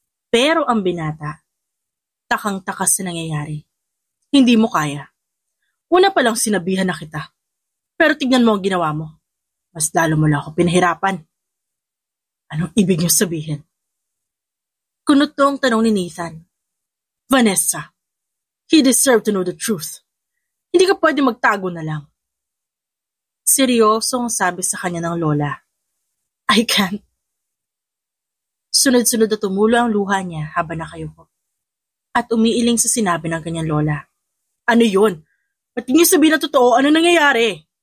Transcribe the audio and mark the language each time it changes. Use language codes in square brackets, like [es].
[tl] Pero ang binata, takang-taka sa nangyayari. Hindi mo kaya. Una pa lang sinabihan na kita. Pero tignan mo ang ginawa mo. Mas lalo mo lang ako pinahirapan. Anong ibig niyo sabihin? Kunutong tanong ni Nathan. [en] Vanessa, he deserved to know the truth. [tl] Hindi ka pwede magtago na lang. Seryosong sabi sa kanya ng lola. [en] I can't. [tl] Sunod-sunod na tumulo ang luha niya habang nakayuko. At umiiling sa sinabi ng kanyang lola. Ano yun? Ba't niyo sabihin na totoo? Ano nangyayari?